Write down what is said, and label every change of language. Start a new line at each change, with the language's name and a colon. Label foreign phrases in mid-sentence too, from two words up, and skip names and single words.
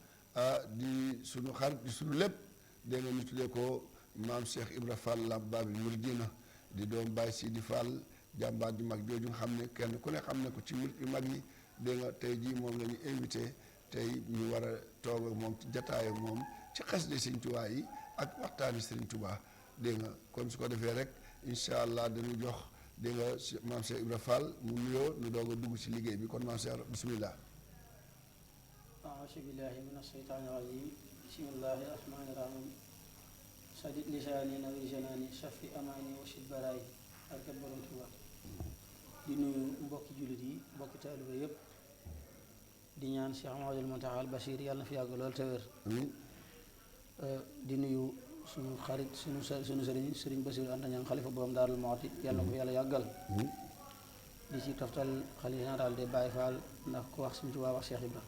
Wolof: di suñu xarit di suñu lépp dégg nga ñu tuddee ko maam Cheikh Ibra Fall Lamp Babil Mouridina di doom Baye Sidi Fall jàmbaar ju mag jooju nga xam ne kenn ku ne xam ne ko ci murid yu mag yi dégg nga tey jii moom la ñu invité tey ñu war a toog ak moom ci jataay ak moom ci xasida Sëriñ Tuubaa yi ak waxtaani Sëriñ Tuubaa dégg nga kon su ko defee rek
Arabic: إن شاء الله
Wolof: dañu jox dégg nga maam Cheikh Ibra Fall mu nuyoo ñu doog a dugg ci liggéey bi kon maam Cheikh bismillah.
Arabic: أعوذ بالله من الشيطان الرجيم بسم الله الرحمن الرحيم سدد لساني نوي جناني شفي أماني وشد براي
Wolof: barke Borom Tuuba di nuyu mbokki jullit yi mbokki taalibe yëpp di ñaan Cheikh Mouhamadoul Mountakha al Bachir yàlla na fi yàgg lool te wér di nuyu suñu xarit suñu sëriñ sëriñ Basiru Anta Ñaŋ xalifa borom Daarul Muxti yàlla na ko yàlla yàggal di ci toftal xalifa
French: général de
Wolof: Baye Fall ndax ku wax Sëriñ Tuuba wax Cheikh Ibra